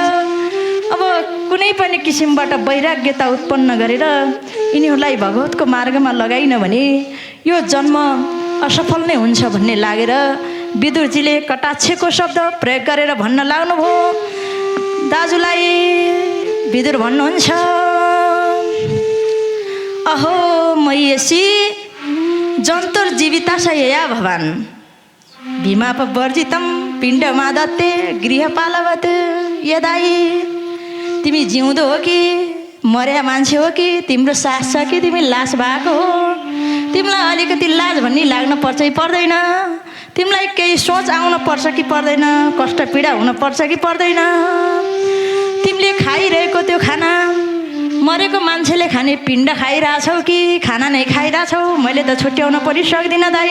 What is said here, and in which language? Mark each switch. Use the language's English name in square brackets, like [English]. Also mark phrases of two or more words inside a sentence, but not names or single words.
[Nepali] अब कुनै पनि किसिमबाट वैराग्यता उत्पन्न गरेर यिनीहरूलाई भगवतको मार्गमा लगाइन भने यो जन्म असफल नै हुन्छ भन्ने लागेर विदुरजीले कटाक्षको शब्द प्रयोग गरेर भन्न लाग्नुभयो दाजुलाई। विदुर भन्नुहुन्छ, [Sanskrit] अहो मयसी जन्तुर्जीविता यया भवान् भीमापवर्जितं पिण्डमादत्ते गृहपालवत् यदाई। [Nepali] तिमी जिउँदो हो कि मर्या मान्छे हो कि तिम्रो सास छ कि तिमी लास भएको हो, तिमीलाई अलिकति लाज भन्ने लाग्न पर्छ कि पर्दैन, तिमीलाई केही सोच आउन पर्छ कि पर्दैन, कष्ट पीडा हुन पर्छ कि पर्दैन। तिमीले खाइरहेको त्यो खाना मरेको मान्छेले खाने पिण्ड खाइरहेछौ कि खाना नै खाइरहेछौ, मैले त छुट्याउन पनि सक्दिनँ दाइ।